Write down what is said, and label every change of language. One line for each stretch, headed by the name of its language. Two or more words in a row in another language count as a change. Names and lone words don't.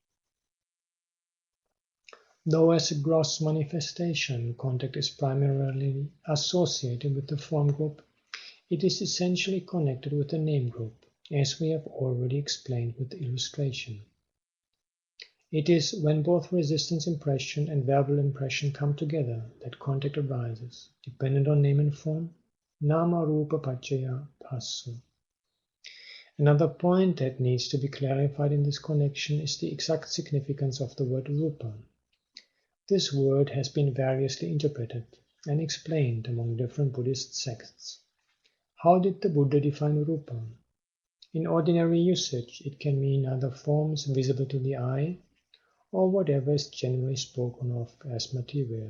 English: Though as a gross manifestation, contact is primarily associated with the form group, it is essentially connected with the name group, as we have already explained with the illustration. It is when both resistance impression and verbal impression come together that contact arises, dependent on name and form,
Pali: nama rupa paccaya passu.
English: Another point that needs to be clarified in this connection is the exact significance of the word rupa. This word has been variously interpreted and explained among different Buddhist sects. How did the Buddha define rupa? In ordinary usage, it can mean either forms visible to the eye or whatever is generally spoken of as material.